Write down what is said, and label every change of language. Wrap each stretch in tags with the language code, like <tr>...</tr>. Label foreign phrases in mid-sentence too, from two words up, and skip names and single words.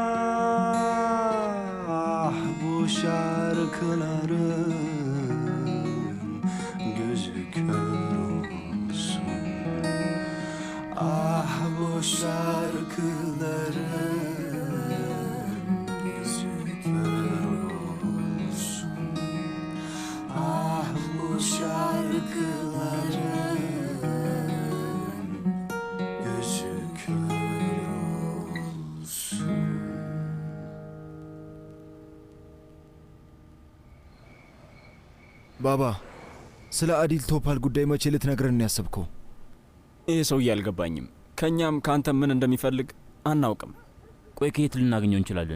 <tr>ah bu şarkıların gözü kör olsun ah bu şarkıların gözü kör olsun ah bu şarkıların gözü kör olsun.</tr> <am>ባባ ስለ አዲል ቶፓል ጉዳይ መቼ ልትነግረን ነው ያሰብከው? ይህ ሰውዬ አልገባኝም። ከእኛም ከአንተም ምን እንደሚፈልግ አናውቅም። ቆይ ከየት ልናገኘው እንችላለን?</am>